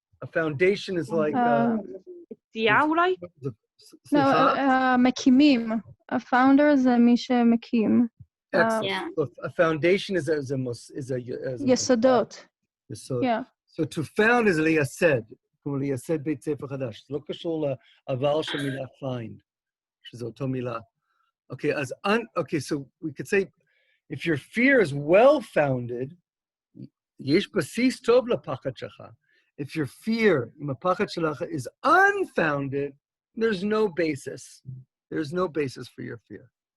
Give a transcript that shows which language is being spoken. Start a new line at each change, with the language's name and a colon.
English: A foundation is like,
Hebrew: תעשייה אולי? No, מקימים. הפאונדר זה מי שמקים.
English: Excellent. Yeah. So a foundation is a
Hebrew: יסודות. יסוד.
English: Yeah. So to found is לייסד.
Hebrew: כמו לייסד בית ספר חדש. זה לא קשור לעבר של מילה find, שזה אותו מילה.
English: Okay, okay, so we could say, if your fear is well-founded,
Hebrew: יש בסיס טוב לפחד שלך.
English: If your fear,
Hebrew: אם הפחד שלך
English: is unfounded, there's no basis. There's no basis for your fear.